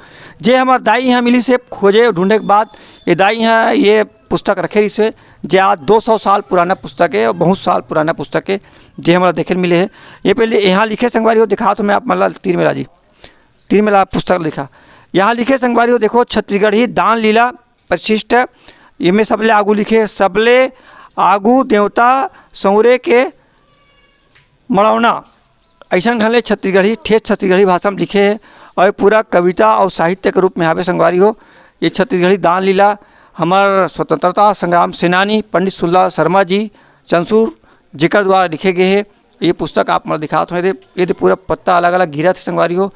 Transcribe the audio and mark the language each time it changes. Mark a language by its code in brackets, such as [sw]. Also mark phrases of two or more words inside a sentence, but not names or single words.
[hne] जे हमारे दाई यहाँ मिली से खोजे ढूंढे के बाद ये दाई यहाँ ये पुस्तक रखे रही से, जे आज 200 साल पुराना पुस्तक है और बहुत साल पुराना पुस्तक है, जे हमारा देखे मिले है। ये पहले यहाँ लिखे संगवारी हो, दिखा तो मैं आप मतलब तीर मेला पुस्तक लिखा, यहाँ लिखे संगवारी हो देखो छत्तीसगढ़ी दान लीला परिशिष्ट, इनमें सबले आगू लिखे, सबले आगू देवता सौरे के मड़ौना, ऐसा ढंग छत्तीसगढ़ी ठेठ छत्तीसगढ़ी भाषा में लिखे है और पूरा कविता और साहित्य के रूप में यहाँ पे संगवारी हो। ये छत्तीसगढ़ी दान लीला हमार स्वतंत्रता संग्राम सेनानी पंडित सुंदरलाल शर्मा जी चंसूर जिकर द्वारा लिखे गए हैं। ये पुस्तक आप मतलब दिखाते हैं, ये पूरा पत्ता अलग अलग घिरा थे संगवारी हो।